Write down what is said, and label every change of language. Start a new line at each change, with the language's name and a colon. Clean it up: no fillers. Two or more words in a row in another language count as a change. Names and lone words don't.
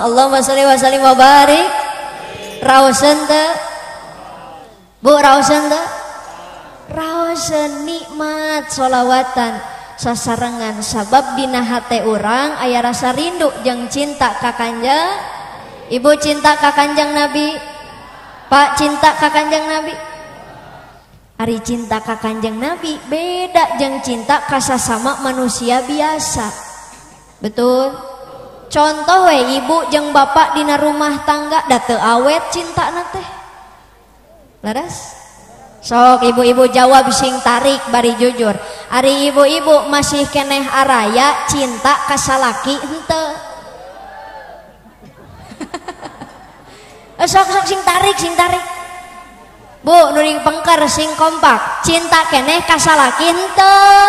Arabic: اللهم صل وسلم وبارك.
Sundanese: Raoseun teu? Bu raoseun teu? Raoseun nikmat sholawatan sasarengan sabab dina hate urang aya rasa rindu jeung cinta ka Kanjeng. Ibu cinta ka Kanjeng Nabi? Pak cinta ka Kanjeng Nabi? Ari cinta ka Kanjeng Nabi beda jeung cinta ka sasama manusia biasa. Betul? Contoh we ibu jeung bapak dina rumah tangga da teu awet cintana teh. Laras? Sok ibu-ibu jawab sing tarik bari jujur. Ari ibu-ibu masih keneh araya cinta ka salaki henteu. Sok sing tarik Bu nuring pengker sing kompak cinta keneh ka salaki henteu.